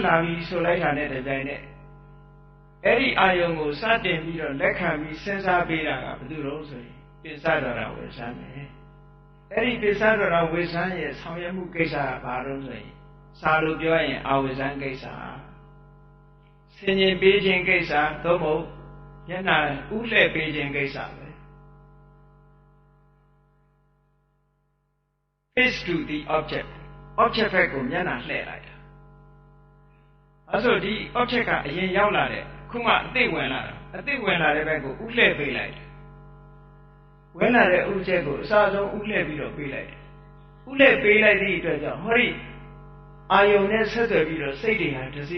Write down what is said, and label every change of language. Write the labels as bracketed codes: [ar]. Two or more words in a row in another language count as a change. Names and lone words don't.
[my] လာပြီးဆိုလိုက်တာနဲ့တပြိုင်နက်အဲ့ဒီအာယုံကိုစတင်ပြီးတော့လက်ခံပြီးစဉ်းစားပေးတာကဘယ်သူလို့ဆိုရင်ပိဿဒရဝေဇန်ပဲအဲ့ဒီပိဿဒရဝေဇန်ရဲ့ဆောင်ရွက်မှုကိစ္စကဘာလို့ဆိုရင်စာလိုပြောရင်အာဝေဇန်ကိစ္စဆင်ញင်ပေးခြင်းကိစ္စသို့မဟုတ်မျက်နှာဥလှည့်ပေးခြင်းကိစ္စပဲ [en] face to the object [my] ဘက်ကိုမျက်နှာလှည့်လိုက်တာအဲဆိုဒီ object ကအရင်ရောက်လာတဲ့ခုမှအသိဝင်လာတဲ့ဘက်ကိုဥလှည့်ပေးလိုက်တယ်ဝင်လာတဲ့ဥချက်ကိုအ စဆုံးဥလှည့်ပြီးတော့ပေးလိုက်တယ်ဥလှည့်ပေးလိုက်သည့်အတွက်ကြောင့်ဟောဒီအာယုံနဲ့ဆက်သွယ်ပြီးတော့စိတ်တွေဟာတစီ